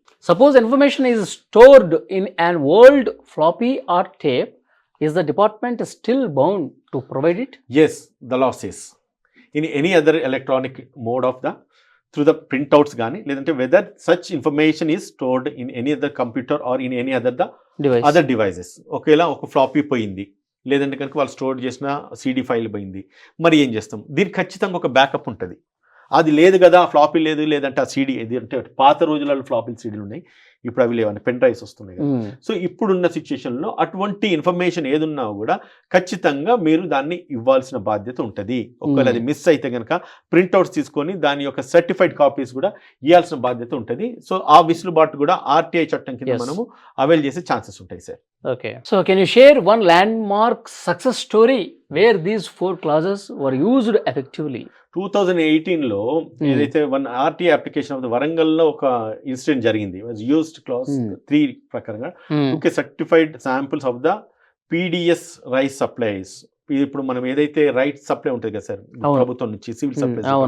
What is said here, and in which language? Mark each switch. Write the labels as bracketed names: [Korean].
[English] Suppose information is stored in an old floppy or tape, is the department still bound to provide it? Yes, the law says in any other electronic mode of the through the printouts [Telugu] గానీ, లేదంటే [English] whether such information is stored in any other computer or in any other the Device. other devices. [Telugu] ఒకేలా ఒక floppy పోయింది, లేదంటే కనుక వాళ్ళు store చేసిన CD file పోయింది, మరి ఏం చేస్తాం? దీనికి ఖచ్చితంగా ఒక బ్యాకప్ ఉంటుంది. అది లేదు కదా, ఫ్లాపీ లేదు, లేదంటే ఆ CD ఇది అంటే పాత రోజులలో ఫ్లాపీ సీడీలు ఉన్నాయి, ఇప్పుడు అవి లేవని పెన్ డ్రైవ్స్ వస్తున్నాయి కదా. సో ఇప్పుడున్న సిచ్యుయేషన్లో అటువంటి ఇన్ఫర్మేషన్ ఏదున్నా కూడా ఖచ్చితంగా మీరు దాన్ని ఇవ్వాల్సిన బాధ్యత ఉంటుంది. ఒకవేళ అది మిస్ అయితే కనుక ప్రింట్అవుట్స్ తీసుకొని దాని యొక్క సర్టిఫైడ్ కాపీస్ కూడా ఇవ్వాల్సిన బాధ్యత ఉంటుంది. సో ఆ విసులుబాటు కూడా ఆర్టీఐ చట్టం కింద మనము అవైల్ చేసే ఛాన్సెస్ ఉంటాయి sir. [English] Okay. So can you share one landmark success story where these 4 clauses were used effectively? [Telugu] 2018లో ఏదైతే [English] one RTI application of the [Telugu] వరంగల్లో ఒక ఇన్సిడెంట్ జరిగింది. [English] Used clause 3 ప్రకారంగా okay certified samples of the PDS rice supplies. [Telugu] ఇప్పుడు మనం ఏదైతే right supply ఉంటుంది కదా సార్ ప్రభుత్వం నుంచి, సివిల్ సప్లై,